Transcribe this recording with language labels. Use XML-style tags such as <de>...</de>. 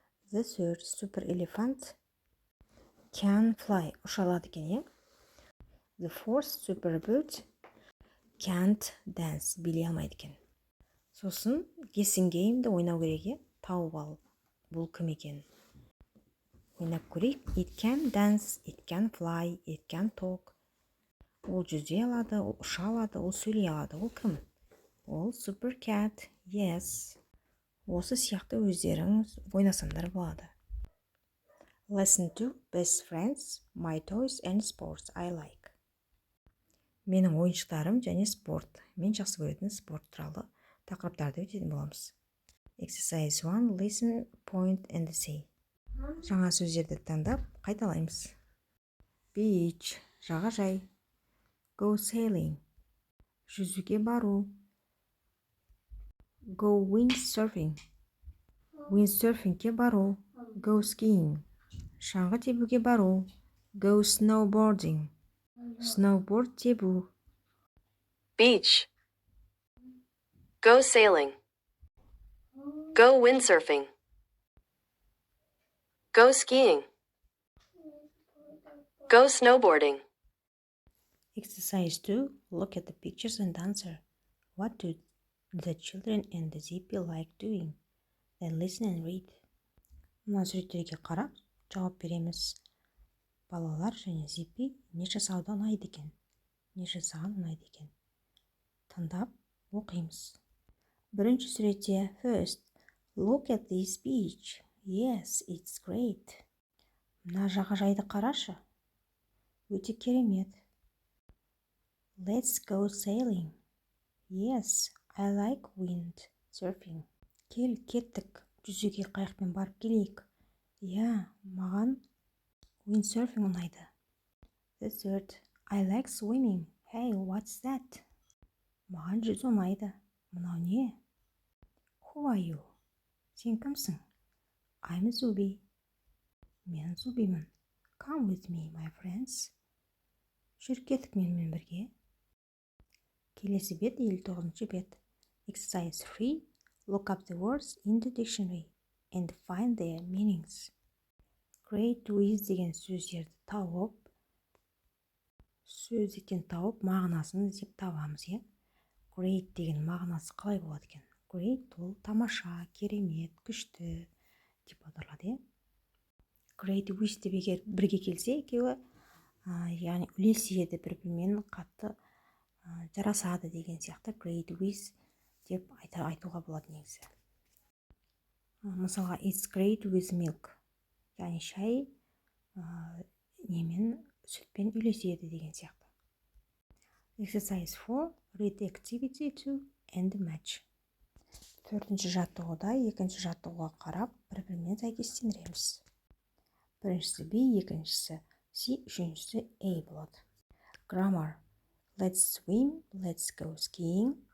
<en>The third super elephant can fly.</en> <kk>Ұша алады екен,</kk> <en>The fourth super bird can't dance.</en> <kk>Билей алмайды екен. Сосын guessing game'ді ойнау керек, тауып ал. Бұл кім екен? ойнап көрейік.</kk> <en>It can dance, it can fly, it can talk.</en> <kk>Ол жүзе алады, ол ұша алады, ол сөйлей алады. Ол кім? Ол super cat.</kk> <en>Yes.</en> <kk>Осы сияқты өздеріңіз ойнасаңдар болады.</kk> <en>Lesson 2. Best friends, my toys and sports I like.</en> <kk>Менің ойыншықтарым және спорт. Мен жақсы көретін спорт туралы тақырыптарды өтетін боламыз.</kk> <en>Exercise 1. Listen, point and say.</en> <kk>Жаңа сөздерді таңдап, қайталаймыз. Beach, жағажай.</kk> <en>Go sailing,</en> <kk>жүзуге бару.</kk> <en>Go windsurfing,</en> <kk>windsurfingке бару.</kk> <en>Go skiing,</en> <kk>шаңғы тебуге бару.</kk> <en>Go snowboarding,</en> <kk>snowboard тебу.</kk> <en>Beach. Go sailing. Go windsurfing. Go skiing. Go snowboarding. Exercise 2. Look at the pictures and answer. What do the children and the Zippy like doing? Then listen and read.</en> <kk>Мына суреттерге қарап, жауап береміз. Балалар және Zippy не жасауды ұнайды екен? Не жасаған ұнайды екен? Тыңдап, оқимыз. Бірінші суретте,</kk> <en>first, look at this beach. Yes, it's great.</en> <kk>Мына жағажайды қарашы. Өте керемет.</kk> <en>Let's go sailing. Yes, I like windsurfing.</en> <kk>Кеттік. Жүзуге қайықпен барып келейік. Маған windsurfing ұнайды.</kk> <en>The third, I like swimming. Hey, what's that?</en> <kk>Маған жүзу ұнайды. Мынау не?</kk> <en>Who are you?</en> <kk>Сен кімсің?</kk> <en>I'm Zubi.</en> <kk>Мен Зубимін.</kk> <en>Come with me, my friends.</en> <kk>Жүр кеттік менімен бірге. Келесі бет 59 бет.</kk> <en>Exercise 3. Look up the words in the dictionary and find their meanings.</en> <kk>Great with деген сөздерді тауып, сөздіктен тауып, мағынасын іздеп табамыз, Great деген мағынасы қалай болады екен? Great ол тамаша, керемет, күшті деп аударылады, Great with деп егер бірге келсе, екеуі, яғни үйлеседі, бір-бірімен қатты жарасады деген сияқты great with деп айтуға болады негізі.</kk> <en>Мысалға, it's great with milk.</en> <kk>Яғни шай немен сүтпен үйлеседі деген сияқты.</kk> <en>Exercise 4. Read activity 2 and match.</en> <kk>Төртінші жаттығуда екінші жаттығуға қарап, бір-бірімен сәйкестендіреміз. Біріншісі B, екіншісі C, үшіншісі A болады.</kk> <en>Grammar. Let's swim, let's go skiing.</en>